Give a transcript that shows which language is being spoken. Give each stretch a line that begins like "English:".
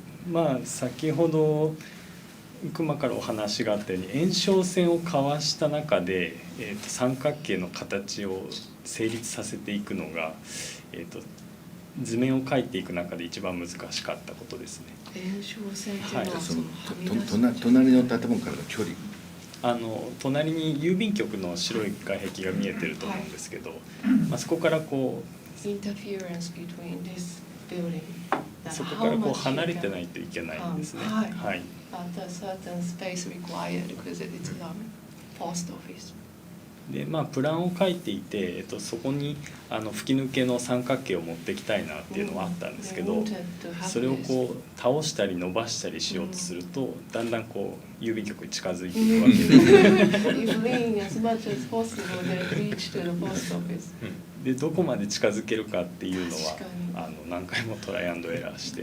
Japanese: まあ先ほど熊からお話があったように延長線を交わした中で、三角形の形を成立させていくのが、図面を描いていく中で一番難しかったことですね。延長線っていうのはそのはみ出す隣の建物からの距離隣に郵便局の白い外壁が見えてると思うんですけど、まあ、そこからこう
English: interference between this building.
Japanese: そこからこう離れてないといけないんですね。はいはい。
English: But a certain space required because it's a post office.
Japanese: でまあプランを書いていて、そこに吹き抜けの三角形を持ってきたいなっていうのはあったんですけど、それをこう倒したり伸ばしたりしようとすると、だんだんこう郵便局に近づいていくわけで、
English: If lean as much as possible, then reach to the post office.
Japanese: でどこまで近づけるかっていうの確かは何回もトライアンドエラーして、